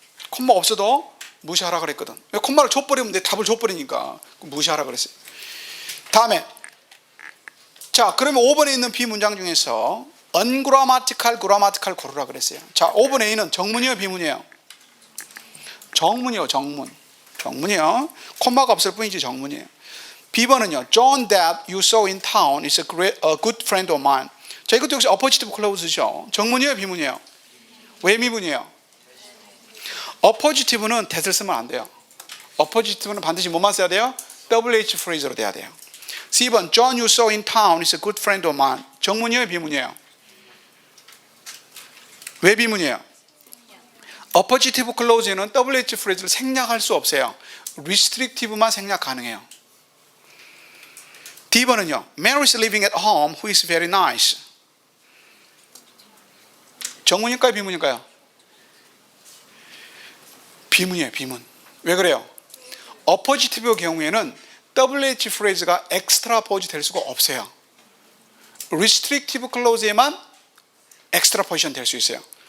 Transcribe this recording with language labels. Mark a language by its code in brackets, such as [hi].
[ko] 콤마 없어도 무시하라 그랬거든. 왜 콤마를 줘버리면 내 답을 줘버리니까 무시하라 그랬어요. 다음에 자, 그러면 5번에 있는 B 문장 중에서 ungrammatical, grammatical 고르라 그랬어요. 자, 5번 A는 정문이에요, 비문이에요? 정문이요, 정문이요. 콤마가 없을 뿐이지 정문이에요. B번은요, [en] John that you saw in town is a good friend of mine. [ko] 자, 이것도 역시 oppositive clause죠. 정문이에요, 비문이에요? 왜 미문이에요? oppositive는 that을 쓰면 안 돼요. oppositive는 반드시 뭐만 써야 돼요? WH phrase로 돼야 돼요. C번, [en] John you saw in town is a good friend of mine. [ko] 정문이에요, 비문이에요? 왜 비문이에요? oppositive clause에는 WH phrase를 생략할 수 없어요. restrictive만 생략 가능해요. D번은요, [en] Mary is living at home who is very nice. [ko] 정문일까요, 비문일까요? 비문이에요, 비문. 왜 그래요? oppositive 경우에는 WH phrase가 extra pose 될 수가 없어요. restrictive clause에만 extra position 될 수 있어요.